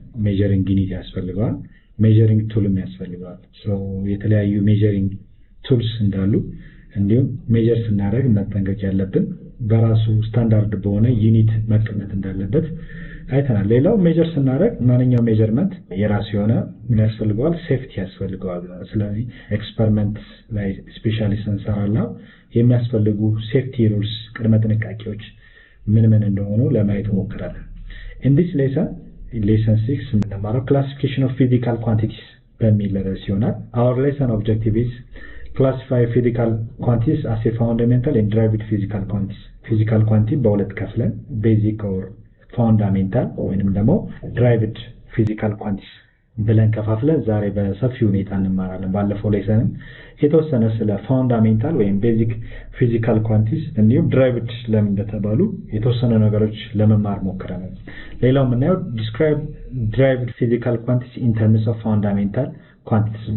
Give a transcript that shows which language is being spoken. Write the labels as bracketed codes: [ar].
[am] ሜዠሪንግ ዩኒት ያስፈልገዋል፣ ሜዠሪንግ ቱልም ያስፈልገዋል። የተለያዩ ሜዠሪንግ ቱልስ እንዳሉ እንዲሁም ሜዠር ስናደርግ መጠንቀቅ ያለብን በራሱ ስታንዳርድ በሆነ ዩኒት መቀመጥ እንዳለበት አይተናል። ሌላው ሜዠር ስናደርግ ማንኛውም ሜዠርመንት የራሱ የሆነ ምን ያስፈልገዋል? ሴፍቲ ያስፈልገዋል። ስለዚህ ኤክስፐሪመንት ላይ ስፔሻሊ ስንሰራላ የሚያስፈልጉ ሴፍቲ ሩልስ ቅድመ ጥንቃቄዎች ምን እንደሆኑ ለማየት ሞክራለን። [en] in this lesson 6 [am] የምንማረው classification of physical quantities በሚል ርዕስ ይሆናል። [en] our lesson objective is classify physical quantities as a fundamental and derived physical quantities. [am] physical quantity በሁለት ከፍለን basic or fundamental ወይንም ደግሞ derived physical quantities ብለን ከፋፍለን ዛሬ በሰፊ ሁኔታ እንማራለን። ባለፈው ሌሰንም የተወሰነ ስለ fundamental ወይም basic physical quantities እንዲሁም derived ለምን እንደተባሉ የተወሰነ ነገሮች ለመማር ሞክረናል። ሌላው የምናየው [en] describe derived physical quantities in terms of fundamental quantities.